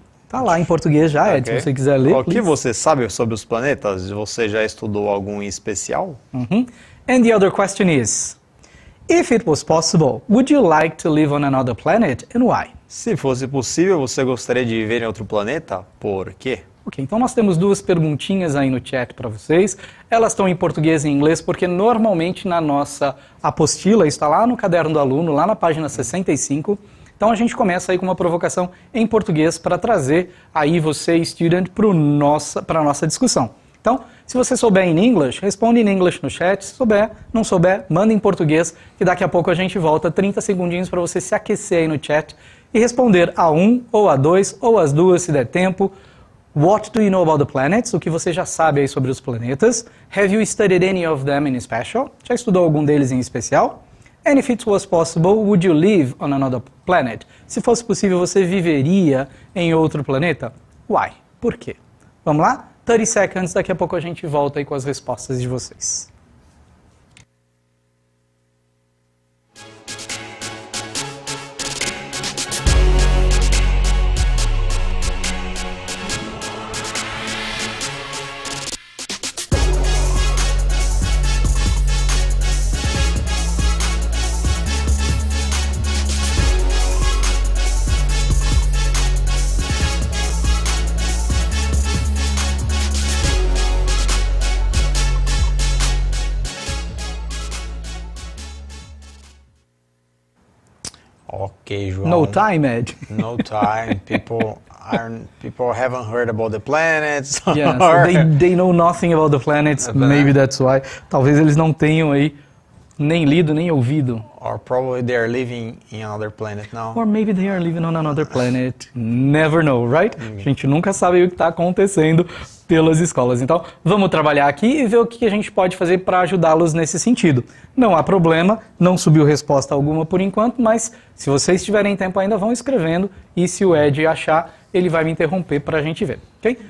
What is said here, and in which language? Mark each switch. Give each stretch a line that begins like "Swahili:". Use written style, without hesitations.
Portuguese: Tá lá em português já, Ed, se você quiser ler. O que você sabe sobre os planetas? Você já estudou algum em especial?
English: And the other question is, if it was possible, would you like to live on another planet and why?
Portuguese: Se fosse possível, você gostaria de viver em outro planeta? Por quê? Ok, então nós temos duas perguntinhas aí no chat para vocês. Elas estão em português e em inglês, porque normalmente na nossa apostila, está lá no caderno do aluno, lá na página 65, Então a gente começa aí com uma provocação em português para trazer aí você, student, para a nossa discussão. Então, se você souber em English, responde em English no chat. Se souber, não souber, manda em português, que daqui a pouco a gente volta 30 segundinhos para você se aquecer aí no chat e responder a um, ou a dois, ou as duas, se der tempo.
English: What do you know about the planets?
Portuguese: O que você já sabe aí sobre os planetas?
English: Have you studied any of them in special?
Portuguese: Já estudou algum deles em especial?
English: And if it was possible, would you live on another planet?
Portuguese: Se fosse possível, você viveria em outro planeta?
English: Why?
Portuguese: Por quê? Vamos lá?
English: 30 seconds,
Portuguese: daqui a pouco a gente volta aí com as respostas de vocês.
English: Ok, João. No time, Ed. No time. People haven't heard about the planets. Yes, they know nothing about the planets. Maybe that's why.
Portuguese: Talvez eles não tenham aí nem lido, nem ouvido.
English: Or probably they are living in another planet now. Or maybe they are living on another planet. Never know, right?
Portuguese: A gente nunca sabe o que está acontecendo pelas escolas. Então, vamos trabalhar aqui e ver o que a gente pode fazer para ajudá-los nesse sentido. Não há problema, não subiu resposta alguma por enquanto, mas se vocês tiverem tempo ainda, vão escrevendo e se o Ed achar, ele vai me interromper para a gente ver, ok?